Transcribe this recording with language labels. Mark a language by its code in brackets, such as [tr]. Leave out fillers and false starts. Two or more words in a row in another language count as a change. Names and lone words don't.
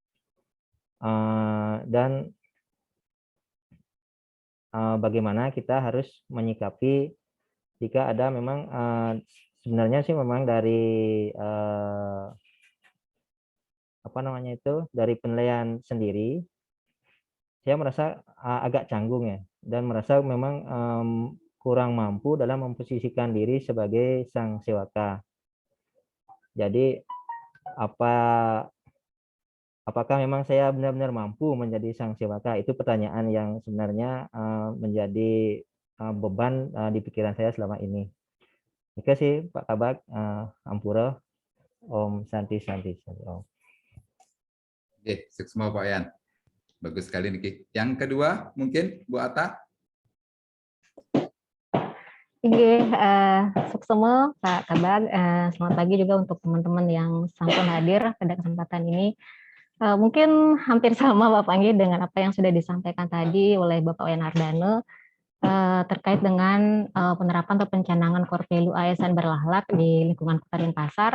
[id] dan bagaimana kita harus menyikapi jika ada memang sebenarnya sih memang dari dari penilaian sendiri saya merasa agak canggung ya, dan merasa memang kurang mampu dalam memposisikan diri sebagai sang sewaka. Jadi apakah memang saya benar-benar mampu menjadi sang sewaka? Itu pertanyaan yang sebenarnya menjadi beban di pikiran saya selama ini. Terima kasih Pak Kabak, Ampura, Om Santi. Om. Oke, sukses Pak Yan. Bagus sekali Niki. Yang kedua mungkin Bu Ata. Oke, semua Pak Kabag. Selamat pagi juga untuk teman-teman yang sampun hadir pada kesempatan ini. Mungkin hampir sama Bapak Anggi dengan apa yang sudah disampaikan tadi oleh Bapak Wenardana terkait dengan penerapan atau pencanangan [en] core value [id] ASN berakhlak di lingkungan Kota Denpasar.